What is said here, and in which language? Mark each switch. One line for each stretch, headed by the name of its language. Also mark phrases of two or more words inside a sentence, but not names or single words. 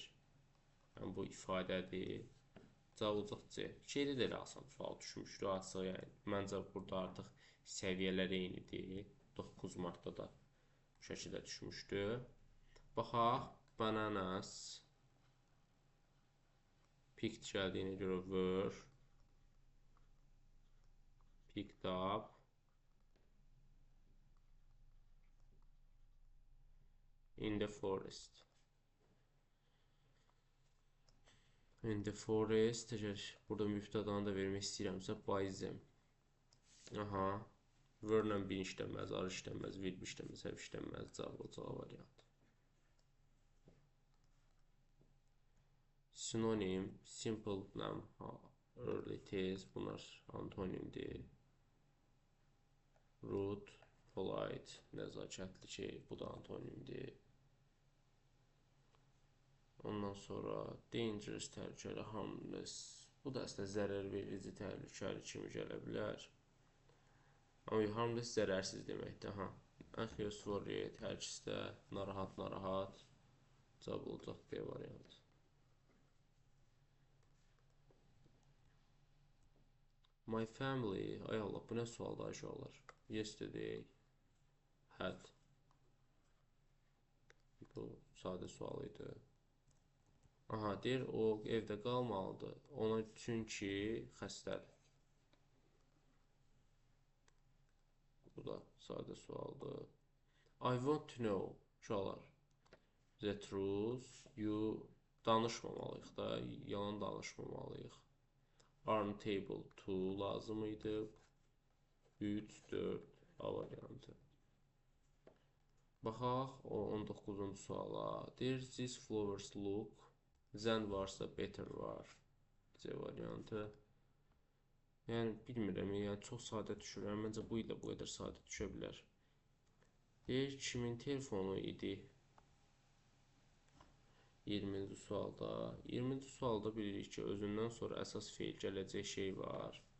Azerbaijani: Yəni, bu ifadədir. Cavab olacaq C. Şeydə də elə asan sual düşmüşdü açıq. Yəni, məncə burada artıq səviyyələr eynidir. 9 martda da bu şəkildə düşmüşdü. Baxaq. Bananas. Picked gəldiyinə görə were.
English: Picked up. In the forest. In the forest.
Azerbaijani: Əgər burada mübtədanı da vermək istəyirəmsə,
English: by them. Aha.
Azerbaijani: Were-lə bir işlənməz, are işlənməz, will işlənməz, have işlənməz. Cavab olacaq variant. Sinonim, simple-lə early, tez, bunlar antonimdir. Rude, polite, nəzakətli şey, bu da antonimdir. Ondan sonra dangerous, təhlükəli, harmless, bu da əslində zərər verici, təhlükəli kimi gələ bilər. Amma harmless zərərsiz deməkdir, ha. Anxious, worried, hər ikisi də narahat, cavab olacaq B variantı.
English: My family,
Azerbaijani: ay Allah, bu nə suallar uşaqlar?
English: Yesterday had,
Azerbaijani: bu sadə sual idi. Aha, deyir, o evdə qalmalıdır. Ona çünki xəstədir. Bu da sadə sualdır.
English: I want to know,
Azerbaijani: uşaqlar.
English: The truth, you
Azerbaijani: danışmamalıyıq da, yalan danışmamalıyıq.
English: Aren't able to
Azerbaijani: lazım idi. 3, 4, A variantı. Baxaq, o 19-cu suala. Deyir,
English: these flowers look. Then varsa better var.
Azerbaijani: C variantı. Yəni, bilmirəm, yəni çox sadə düşürəm. Məncə bu ilə bu qədər sadə düşə bilər. Deyir, kimin telefonu idi? 20-ci sualda. 20-ci sualda bilirik ki, özündən sonra əsas feil gələcək şey var.